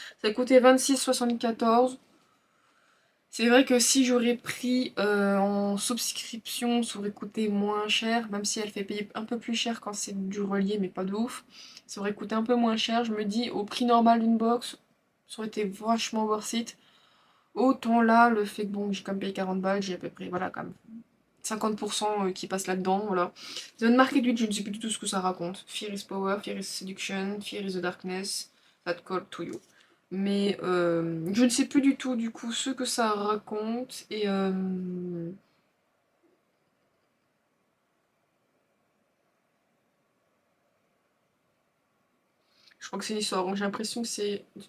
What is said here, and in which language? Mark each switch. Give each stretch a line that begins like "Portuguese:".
French: Ça coûtait 26,74. C'est vrai que si j'aurais pris en subscription, ça aurait coûté moins cher, même si elle fait payer un peu plus cher quand c'est du relié, mais pas de ouf. Ça aurait coûté un peu moins cher. Je me dis, au prix normal d'une box, ça aurait été vachement
English: worth it.
French: Autant là, le fait que bon, j'ai quand même payé 40 balles, j'ai à peu près, voilà, quand même 50% qui passe là-dedans, voilà. The Unmarked Witch, je ne sais plus du tout ce que ça raconte.
English: Fear is power, fear is seduction, fear is the darkness, that call to you.
French: Mais je ne sais plus du tout, du coup, ce que ça raconte, et je crois que c'est une histoire, donc j'ai l'impression que c'est...